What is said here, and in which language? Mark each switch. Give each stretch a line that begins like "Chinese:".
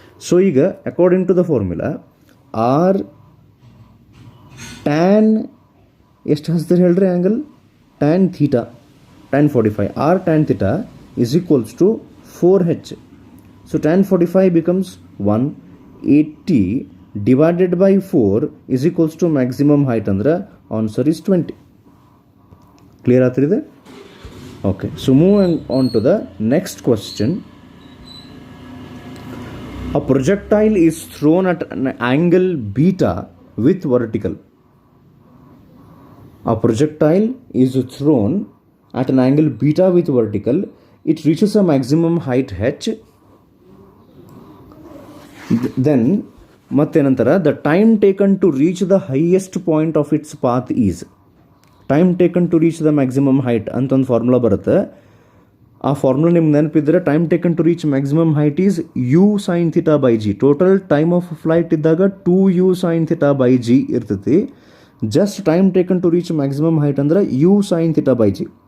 English: so ಈಗ according to the formula R tan
Kannada: ಎಷ್ಟು ಹಚ್ತಾರೆ ಹೇಳ್ರಿ
English: Angle, tan theta tan 45, or tan theta is equals to 4h. So tan 45 becomes 180 divided by 4 is equals to maximum height ಅಂದ್ರೆ answer is 20.
Kannada: Clear ಆಗ್ತಿದೆ?
English: Okay, so moving on to the next question. A projectile is thrown at an angle beta with vertical. A projectile is thrown at an angle beta with vertical. It reaches a maximum height h. Then,
Kannada: mattenantara,
English: the time taken to reach the highest point of its path is. Time taken to reach the maximum height ಅಂತ ಒಂದು formula ಬರುತ್ತೆ.
Kannada: ಆ formula ನಿಮ್ಗೆ ನೆನಪಿದ್ರೆ
English: Time taken to reach maximum height is u sin theta by g. Total time of flight ಇದ್ದಾಗ 2u sin theta by g ಇರ್ತೈತಿ. Just time taken to reach maximum height ಅಂದ್ರೆ u sin theta by g.